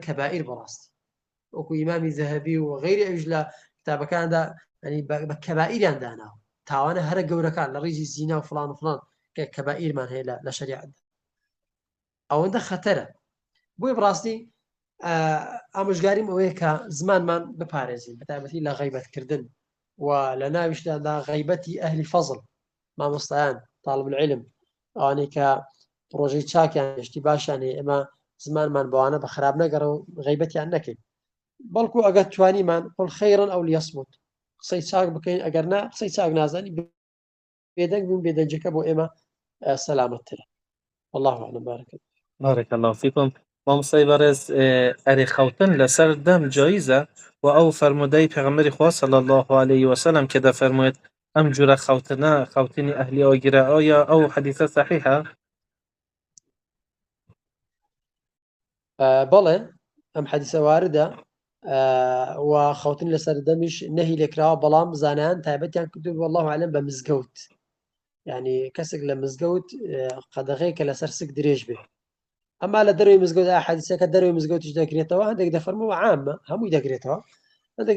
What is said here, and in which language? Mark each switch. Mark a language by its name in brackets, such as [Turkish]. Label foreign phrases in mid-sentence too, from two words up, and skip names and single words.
[Central Kurdish] کەبائیر بەڕاستی وەکو ئیمامی زەهەبی و غەیری ئەویش لە کتابەکاندا ینی بە کەبائیریان داناوە تاوانە هەرە گەورەکان لە ڕیزی زینا و فڵان و فڵان کە کەبائیرمان هەیە لە شەریعەتدا ئەوەندە خەتەرە بۆی بڕاستی ئامۆژگاریم ئەوەیە کە زمانمان بپارێزین بەتایبەتی لە غیبەتکردن و لە ناویشدادا غیبەتی ئەهلی فەزڵ مامۆستایان [Arabic] طالب العلم [Central Kurdish] ئەوانەی کە ڕۆژەی چاکیان هێشتی باشیانێ ئێمە زمانمان بەوانە بە خراپ نەگەڕە و غیبەتیان نەکەین بەڵکو ئەگەر توانیمان [Arabic] قل خەیرن ئەو لیەصمت [Central Kurdish] قسەی چاک بکەین ئەگەر نا قسەی چاک نازانی بێدەنگ بوون بێدەنجەکە بۆ ئێمە سەلامەتترە [Arabic] والله أعلم بارك الله فيكم. [Central Kurdish] مامۆستای بەڕێز ئەرێ خەوتن لەسەر دەم جاییزە و ئەو فەرمودەی پێغەمبەری خوا [Arabic] صلی الله عليه وسلم [Central Kurdish] کە دەفەرموێت ئەم جورە خەوتنە خەوتنی ئەهلی ئاگرە ئایا ئەو حەدیثە صحیحە؟ بەڵێ ئەم حەدیثە واردە و خەوتن لەسەر دەمیش نەهی لێکراوە بەڵام زانایان تایبەتیان کردو [Arabic] والله أعلم [Central Kurdish] بە مزگەوت یعنی کەسێک لە مزگەوت قەدەغەیەکە لەسەر سک درێژ بێ ئەما لە دەروی مزگەوت حەدیثەکە دەروی مزگەوتیش دەکرێتەوە هەندێک دەفەرمووە عامە هەمووی دەکرێتەوە هەندێکیش